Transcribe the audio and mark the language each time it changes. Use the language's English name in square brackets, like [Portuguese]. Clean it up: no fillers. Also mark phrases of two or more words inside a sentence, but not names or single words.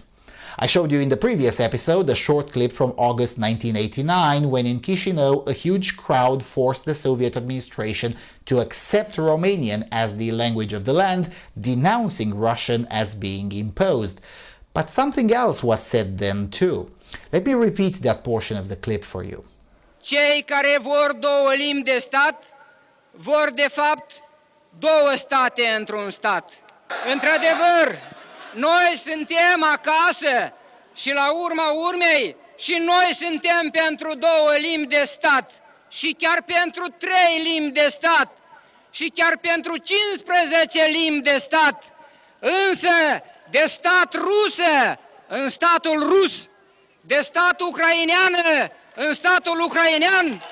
[English] I showed you in the previous episode a short clip from August 1989, when in Chișinău a huge crowd forced the Soviet administration to accept Romanian as the language of the land, denouncing Russian as being imposed. But something else was said then too. Let me repeat that portion of the clip for you. [Romanian] Cei care vor două limbi de stat vor de fapt două state într-un stat. Într-adevăr, noi suntem acasă și la urma urmei și noi suntem pentru două limbi de stat și chiar pentru 3 limbi de stat și chiar pentru 15 limbi de stat, însă de stat rusă în statul rus, de stat ucraineană în statul ucrainean.